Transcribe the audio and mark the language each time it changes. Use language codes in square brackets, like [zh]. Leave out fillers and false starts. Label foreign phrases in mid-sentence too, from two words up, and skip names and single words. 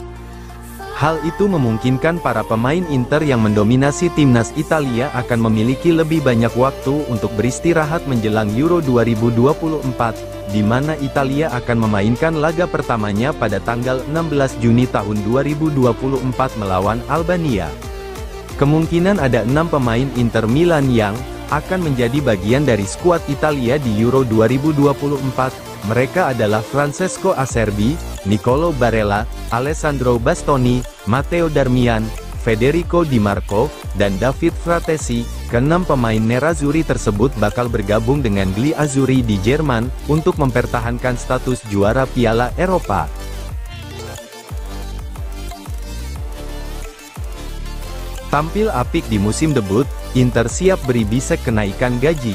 [id] Hal itu memungkinkan para pemain Inter yang mendominasi timnas Italia akan memiliki lebih banyak waktu untuk beristirahat menjelang Euro 2024, di mana Italia akan memainkan laga pertamanya pada tanggal 16 Juni tahun 2024 melawan Albania. Kemungkinan ada 6 pemain Inter Milan yang akan menjadi bagian dari skuad Italia di Euro 2024. Mereka adalah Francesco Acerbi, Nicolo Barella, Alessandro Bastoni, Matteo Darmian, Federico Di Marco, dan David Fratesi. Keenam pemain nerazzurri tersebut bakal bergabung dengan Gli Azzurri di Jerman, untuk mempertahankan status juara Piala Eropa. Tampil apik di musim debut, Inter siap beri Bisek kenaikan gaji.